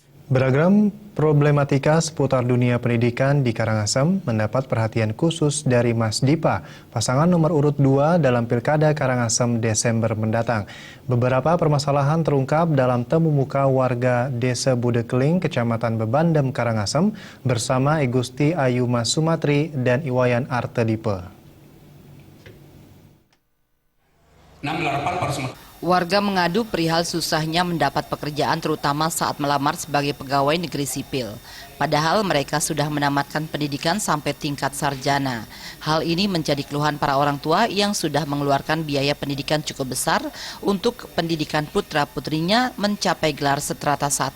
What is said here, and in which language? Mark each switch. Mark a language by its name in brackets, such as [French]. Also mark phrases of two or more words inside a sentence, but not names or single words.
[Indonesian] Beragam problematika seputar dunia pendidikan di Karangasem mendapat perhatian khusus dari Mas Dipa, pasangan nomor urut 2 dalam Pilkada Karangasem Desember mendatang. Beberapa permasalahan terungkap dalam temu muka warga Desa Budekeling, Kecamatan Bebandem, Karangasem bersama Igusti Ayu Mas Sumatri dan Iwayan Artedipe. Warga mengadu perihal susahnya mendapat pekerjaan terutama saat melamar sebagai pegawai negeri sipil. Padahal mereka sudah menamatkan pendidikan sampai tingkat sarjana. Hal ini menjadi keluhan para orang tua yang sudah mengeluarkan biaya pendidikan cukup besar untuk pendidikan putra-putrinya mencapai gelar seterata 1.